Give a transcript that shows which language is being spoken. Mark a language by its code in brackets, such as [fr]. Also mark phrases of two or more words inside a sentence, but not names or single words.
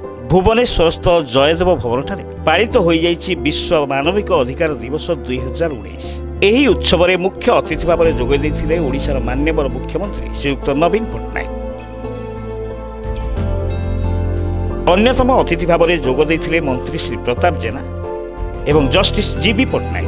[or] ଭୁବନେଶ୍ୱରସ୍ଥ ଜୟଦେବ ଭବନ ପାଳିତ ହୋ ବିଶ୍ୱ ମାନବିକ ଅଧିକାର ଦିବସ 2019। ଏହି ଉତ୍ସବରେ ମୁଖ୍ୟ ଅତିଥି ଭାବରେ ଯୋଗ ଦେଇଥିଲେ ଓଡ଼ିଶାର ମାନ୍ୟବର ମୁଖ୍ୟମନ୍ତ୍ରୀ ଶ୍ରୀଯୁକ୍ତ ନବୀନ ପଟ୍ଟନାୟକ। ଅନ୍ୟତମ ଅତିଥି ଭାବରେ ଯୋଗ ଦେଇଥିଲେ ମନ୍ତ୍ରୀ ଶ୍ରୀ ପ୍ରତାପ ଜେନା ଏବଂ ଜଷ୍ଟିସ୍ ଜିବି ପଟ୍ଟନାୟକ।